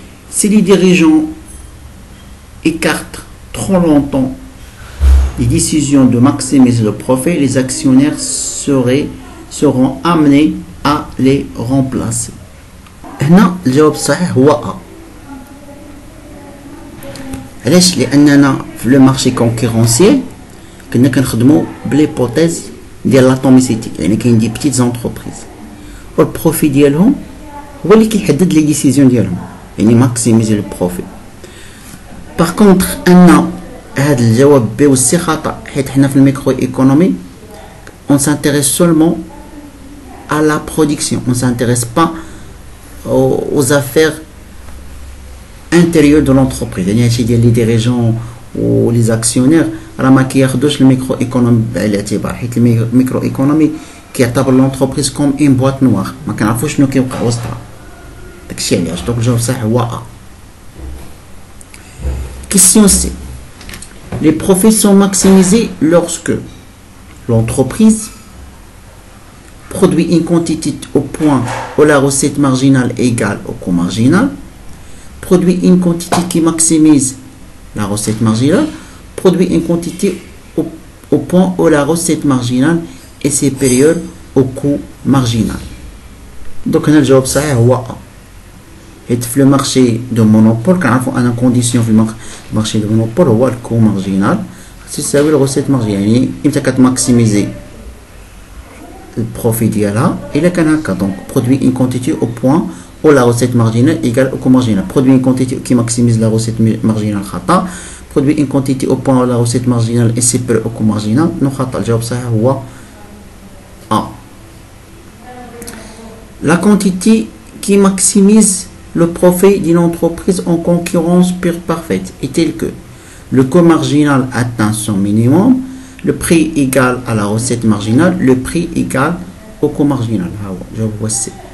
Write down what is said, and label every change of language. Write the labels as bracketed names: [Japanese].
[French] Si les dirigeants écartent trop longtemps les décisions de maximiser le profit, les actionnaires seront amenés à les remplacer. [Arabic] هنا الجواب الصحيح هو A. علاش؟ لأننا في لو مارشي كونكورونسيال كنا كنخدموا بليبوتيز ديال لاتوميسيتي، يعني كاين دي بيتيت زونتربريز والبروفي ديالهم هو اللي كيحدد لي ديسيزيون ديالهم، يعني ماكسيميزي لو بروفي. باغ كونطخ ان هاد الجواب بي والسي خطا، حيت حنا في الميكرو ايكونومي [French] on s'intéresse seulement à la production, on s'intéresse pas aux affaires intérieures de l'entreprise. [Arabic] يعني هادشي ديال لي ديريجون و لي زاكسيونير راه ما كياخدوش الميكرو ايكونومي بالاعتبار، حيت الميكرو ايكونومي كيعتبر لونتربريز كوم ان بواط نوار، ما كنعرفوش شنو كيوقع وسطها. داكشي علاش. دونك الجواب الصحيح هو A. [French] Question C. Les profits sont maximisés lorsque l'entreprise produit une quantité au point où la recette marginale est égale au coût marginal, produit une quantité qui maximise la recette marginale, produit une quantité au point où la recette marginale est supérieure au coût marginal. Donc, on a le jawab [Arabic] صحيح هو A. حيت في لو مارشي دو مونوبول كنعرفوا ان كونديسيون في المارشي دو مونوبول هو الكو مارجينال تساوي الغوسيت مارجينال، يعني امتى كتماكسيميزي البروفي ديالها الا كان هكا. دونك برودوي ان كونتيتي او بوين او لا غوسيت مارجينال ايكال او كو مارجينال، برودوي ان كونتيتي كي ماكسيميز لا غوسيت مارجينال خطا، برودوي ان كونتيتي او بوين او لا غوسيت مارجينال اي سيبر او كو مارجينال نو خطا. الجواب صحيح هو A. [French] La quantité qui maximise le profit d'une entreprise en concurrence pure parfaite est tel que le coût marginal atteint son minimum, le prix égal à la recette marginale, le prix égal au coût marginal. Je vois C.